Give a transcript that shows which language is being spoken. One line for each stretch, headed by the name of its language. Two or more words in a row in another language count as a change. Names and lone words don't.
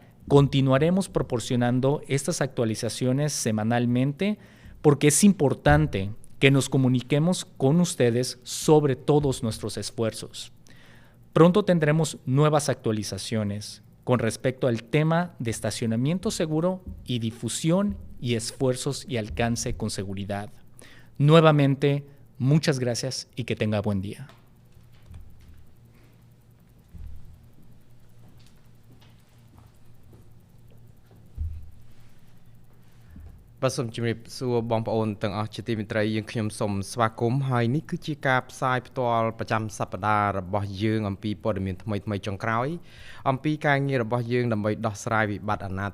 Spanish: Continuaremos proporcionando estas actualizaciones semanalmente porque es importante que nos comuniquemos con ustedes sobre todos nuestros esfuerzos. Pronto tendremos nuevas actualizaciones con respecto al tema de estacionamiento seguro y difusión y esfuerzos y alcance con seguridad. Nuevamente, muchas gracias y que tenga buen día.
Khmer: បាទសូមជម្រាបសួរបងប្អូនទាំងអស់ជាទីមេត្រីយើងខ្ញុំសូមស្វាគមន៍ហើយនេះគឺជាការផ្សាយផ្ទាល់ប្រចាំសប្តាហ៍របស់យើងអំពីព័ត៌មានថ្មីៗចុងក្រោយអំពីការងាររបស់យើងដើម្បីដោះស្រាយវិបត្តិអនា